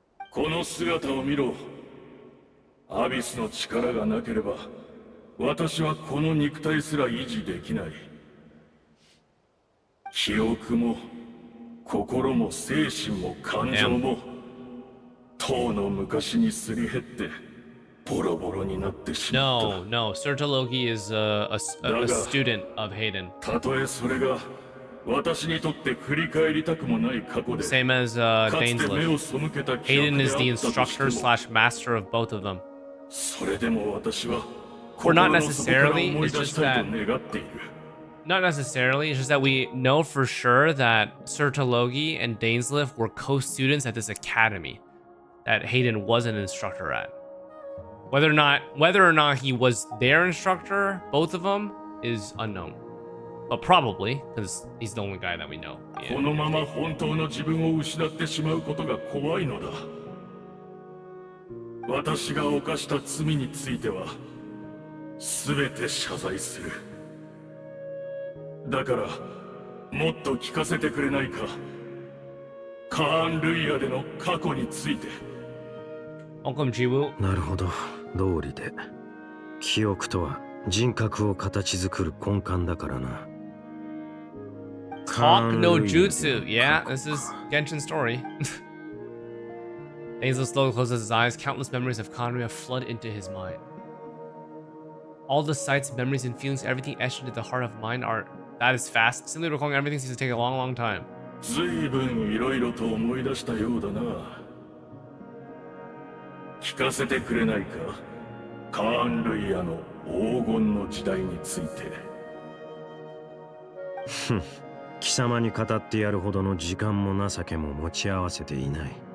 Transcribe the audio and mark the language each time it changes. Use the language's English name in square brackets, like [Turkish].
[Japanese] この姿を見ろ。アビスの力がなければ私はこの肉体すら維持できない。記憶も心も精神も感情もとうの昔にすり減ってボロボロになってしまった。 [English] No, Sertologi is a student of Hayden. [Japanese] たとえそれが私にとって振り返りたくもない過去で、 [English] Same as Dainsleif. Hayden is the instructor slash master of both of them. [Japanese] それでも私は [English] Or not necessarily, it's just that not necessarily, it's just that we know for sure that Sertologi and Dainsleif were co-students at this academy that Hayden was an instructor at. Whether or not he was their instructor, both of them, is unknown. But probably, because he's the only guy that we know. [Japanese] このまま本当の自分を失ってしまうことが怖いのだ。私が犯した罪については全て謝罪する。だからもっと聞かせてくれないか。カーン・ルイヤでの過去について。なるほど、道理で。記憶とは人格を形作る根幹だからな。 [English] Talk no jutsu. Yeah, this is Genshin story. Dainsleif slowly closes his eyes. Countless memories of Conria flood into his mind. All the sights, memories, and feelings, everything etched into the heart of mind are... That is fast. Simply recalling everything seems to take a long, long time. [Japanese] 随分いろいろと思い出したようだな。聞かせてくれないか、カーン・ルイヤの黄金の時代について。ふん、貴様に語ってやるほどの時間も情けも持ち合わせていない。